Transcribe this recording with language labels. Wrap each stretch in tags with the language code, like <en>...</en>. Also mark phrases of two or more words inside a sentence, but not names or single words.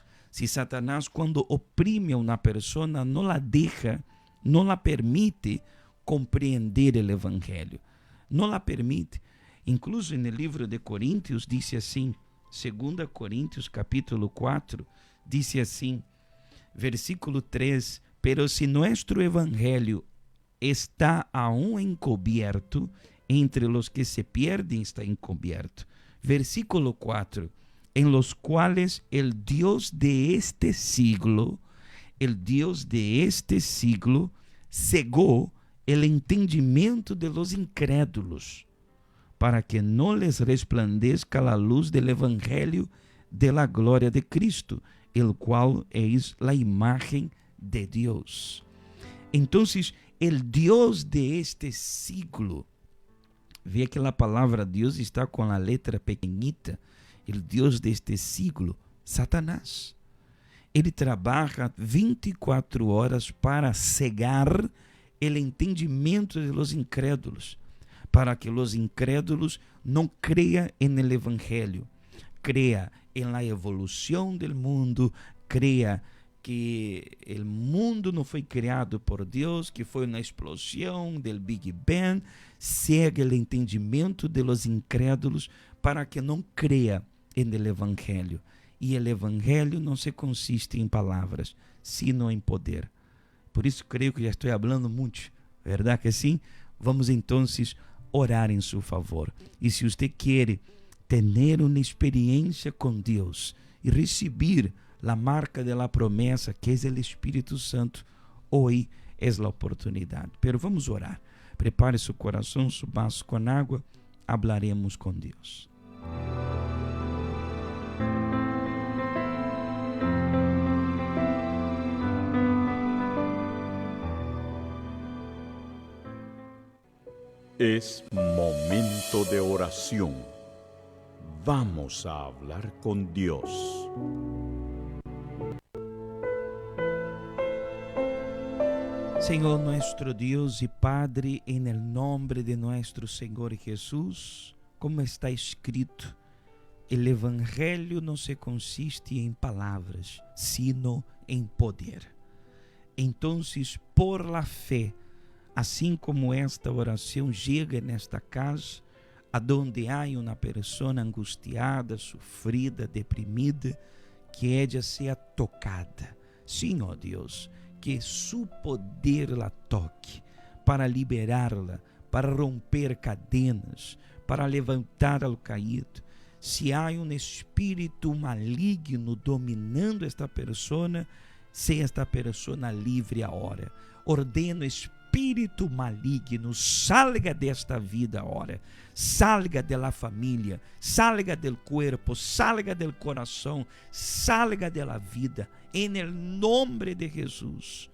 <pt>Se Satanás, quando oprime a uma pessoa, não a deixa, não a permite compreender o evangelho, não a permite. Incluso no livro de Coríntios diz assim, 2 Coríntios capítulo 4, diz assim,</pt> <es>versículo 3: pero se nuestro evangelho está aún encubierto, entre los que se pierden está encubierto. Versículo 4: en los cuales el Dios de este siglo cegó el entendimiento de los incrédulos, para que no les resplandezca la luz del evangelio de la gloria de Cristo, el cual es la imagen de Dios. Entonces, el Dios de este siglo,</es> <pt>vê que a palavra Deus está com a letra pequenita, o Deus deste siglo, Satanás. Ele trabalha 24 horas para cegar o entendimento</pt> <es>de los incrédulos, para que los incrédulos</es> <pt>não creiam</pt> <es>en el</es> <pt>evangelho,</pt> <es>crea en la</es> <pt>evolução</pt> <es>del mundo, crea</es> <pt>que o mundo não foi criado por Deus, que foi uma explosão del Big Bang, cega o entendimento</pt> <es>de los incrédulos</es> <pt>para que não creia</pt> <es>en el</es> <pt>evangelho. E o evangelho não se consiste em palavras, sino em poder. Por isso creio que já estou falando muito, verdade que sim? Vamos então orar em seu favor. E se você quer ter uma experiência com Deus e receber a marca</pt> <es>de la</es> <pt>promessa, que é o Espírito Santo, hoje é a oportunidade. Pero vamos orar. Prepare seu coração, seu vaso com água, hablaremos com Deus.</pt> <es>Es momento de oración. Vamos a hablar con Dios.</es> <pt>Senhor nuestro Deus e Padre,</pt> <es>en el nombre de nuestro Senhor Jesús, como está escrito, el</es> <pt>evangelho não se consiste em palavras, sino em poder. Entonces,</pt> <es>por la fé,</es> <pt>assim como esta oração chega nesta casa, aonde há uma pessoa angustiada, sofrida, deprimida,</pt> <es>que ella</es> <pt>seja tocada. Sim, ó Deus,</pt> <es>que su poder la toque para liberá-la, para romper cadenas,</es> <pt>para levantar ao caído. Se há um espírito maligno dominando esta pessoa, seja esta pessoa livre agora. Ordeno espírito maligno, salga desta vida agora, salga da família, salga do corpo, salga do coração, salga da vida, em nome de Jesus.</pt>